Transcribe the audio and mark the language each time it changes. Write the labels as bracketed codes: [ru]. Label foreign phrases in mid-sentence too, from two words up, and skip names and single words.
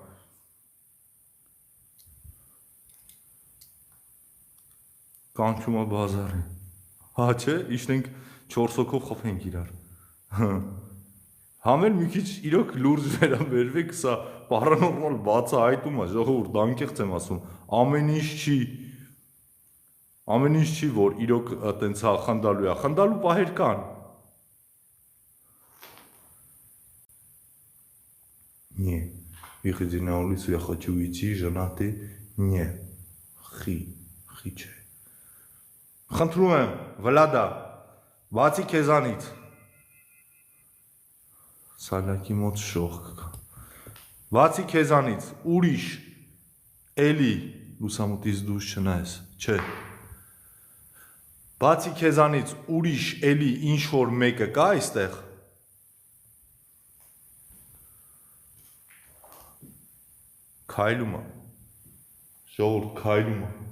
[hy] Կանչում է բազարին։ Հա չէ, իշտենք 4 հոգով խփենք իրար։ Համեր մի քիչ իրոք լուրջ վերաբերվեք, սա պարանորմալ բացահայտում է, ժողովուրդ, անկեղծ եմ ասում, ամեն ինչ չի, որ իրոք այտենց հա խնդալու է, խնդալու պահեր կան։ [ru] Не, выходи на улицу, я хочу уйти, женатый, не, [hy] խի չէ։ Խնդրում եմ, Վլադա, բացի քեզանից։ Սալակի մոտ շող կա։ Բացի քեզանից, ուրիշ, էլի, լուսամուտից դուրս չնայես, չէ։ Բացի քեզանից, ուրիշ, էլի, ինչ որ մեկը կա այստեղ։ Քայլում է։ Ժողովուրդ քայլում է։